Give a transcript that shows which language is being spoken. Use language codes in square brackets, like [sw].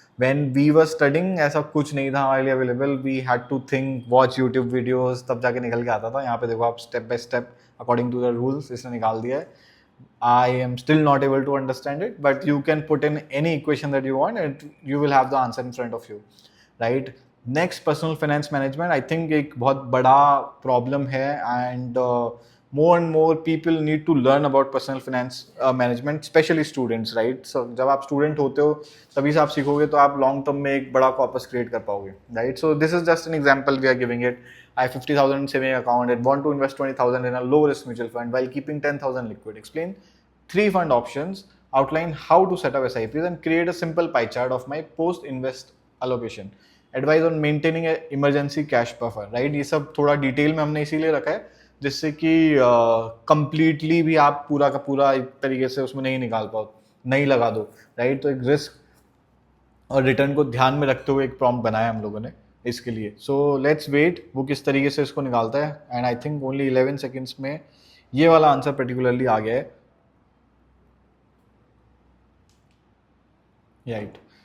[en] When we were studying [hi] ऐसा कुछ नहीं था हमारे लिए available, [en] we had to think, watch YouTube videos, [hi] तब जाके निकल के आता था। यहाँ पे देखो आप step by step according to the rules इसने निकाल दिया है। [en] I am still not able to understand it, but you can put in any equation that you want and you will have the answer in front of you, right. Next, personal finance management. I think [hi] एक बहुत बड़ा problem है, [en] And more and more people need to learn about personal finance management, especially students, right? So [hi] जब आप student होते हो तभी से आप सीखोगे तो आप [en] long term [hi] में एक बड़ा [en] corpus create [hi] कर पाओगे, [en] right? So this is just an example we are giving it. I have 50,000 in saving account and want to invest 20,000 in a low risk mutual fund while keeping 10,000 liquid. Explain 3 fund options, outline how to set up SIPs and create a simple pie chart of my post invest allocation. Advise on maintaining a emergency cash buffer, right? [hi] ये सब थोड़ा detail में हमने इसीलिए रखा है जिससे कि कंप्लीटली भी आप पूरा का पूरा एक तरीके से उसमें नहीं निकाल पाओ, नहीं लगा दो, राइट। तो एक रिस्क और रिटर्न को ध्यान में रखते हुए एक प्रॉम्प्ट बनाया हम लोगों ने इसके लिए। [en] so let's wait [hi] वो किस तरीके से इसको निकालता है, [en] and I think only [hi] 11 seconds में ये वाला आंसर पर्टिकुलरली आ गया है, राइट।